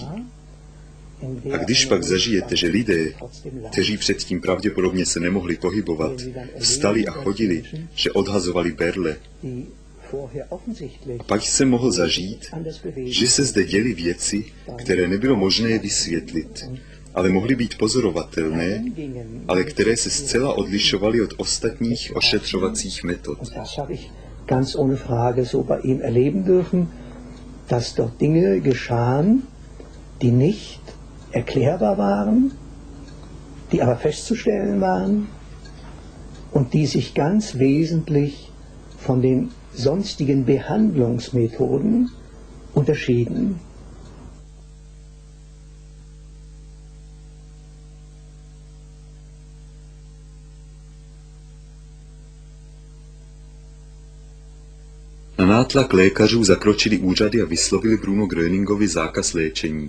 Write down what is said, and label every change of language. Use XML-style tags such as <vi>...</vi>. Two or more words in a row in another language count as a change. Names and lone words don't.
<cs>A když pak zažijete, že lidé, kteří předtím pravděpodobně se nemohli pohybovat, vstali a chodili, že odhazovali berle, a pak jsem mohl zažít, že se zde děly věci, které nebylo možné vysvětlit, ale mohly být pozorovatelné, ale které se zcela odlišovaly od ostatních ošetřovacích metod.</cs> <de>Ganz ohne Frage so bei ihm erleben dürfen, dass dort Dinge geschahen, die nicht erklärbar waren, die aber festzustellen waren und die sich ganz wesentlich von den sonstigen Behandlungsmethoden unterschieden.</de> <cs>Na nátlak lékařů zakročili úřady a vyslovili Bruno Gröningovi zákaz léčení.</cs>